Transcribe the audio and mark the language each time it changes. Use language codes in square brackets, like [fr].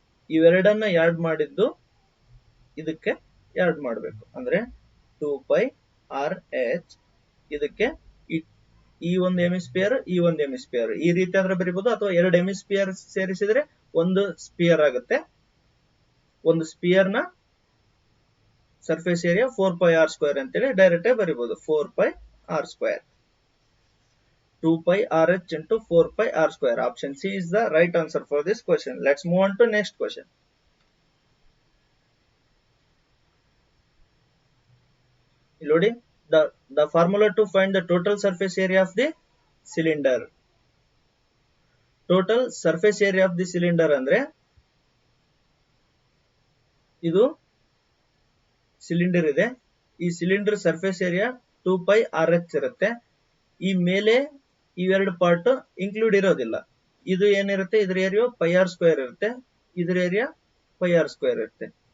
[kn] ಇವೆರಡನ್ನ add ಮಾಡಿದ್ದು ಇದಕ್ಕೆ add ಮಾಡಬೇಕು, ಅಂದ್ರೆ 2πRh ಇದಕ್ಕೆ ಈ ಒಂದು ಹೆಮಿಸ್ಫಿಯರ್, ಈ ಒಂದು ಹೆಮಿಸ್ಫಿಯರ್, ಈ ರೀತಿ ಆದ್ರೆ ಬರೀಬಹುದು, ಅಥವಾ 2 ಹೆಮಿಸ್ಫಿಯರ್ ಸೇರಿಸಿದ್ರೆ ಒಂದು ಸ್ಪಿಯರ್ ಆಗುತ್ತೆ. ಒಂದು ಸ್ಪಿಯರ್ ನ ಸರ್ಫೇಸ್ ಏರಿಯಾ 4πr² ಅಂತೇಳಿ ಡೈರೆಕ್ಟ್ ಆಗಿ ಬರೀಬಹುದು, 4πr². [en] 2πRh into 4πr². Option C is the right answer for this question. Let's move on to next question. Lodi, the formula to find the total surface area of the cylinder. Total surface area of the cylinder [kn] ಅಂದ್ರೆ ಇದು cylinder ಇದೆ, ಈ cylinder surface area 2πRh ಇರುತ್ತೆ. ಈ ಮೇಲೆ ಇವೆರಡು part include ಇರೋದಿಲ್ಲ. ಇದು ಏನಿರುತ್ತೆ, ಇದ್ರ ಏರಿಯಾ πr² ಇರುತ್ತೆ, ಇದ್ರ ಏರಿಯಾ πr² ಇರುತ್ತೆ.